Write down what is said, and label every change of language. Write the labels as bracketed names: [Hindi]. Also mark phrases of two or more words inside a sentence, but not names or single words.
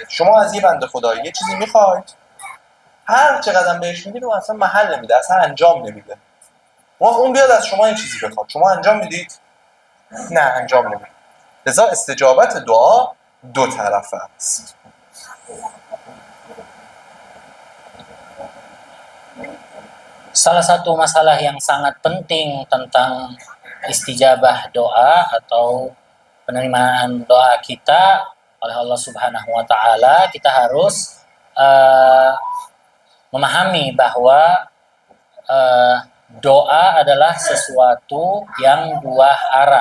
[Persian] شما از یه بنده خدایی یه چیزی میخواید، هر چقدر بهش میدید اون اصلا محل نمیده، اصلا انجام نمیده. اون بیاد از شما این چیزی بخواد، شما انجام میدید؟ نه، انجام نمیدید. لذا استجابت دعا دو طرفه است. [Indonesian] Salah satu masalah yang sangat penting tentang istijabah doa atau penerimaan doa kita oleh Allah [Arabic] سبحانه وتعالى, [Indonesian] kita harus memahami bahwa doa adalah sesuatu yang buah arah.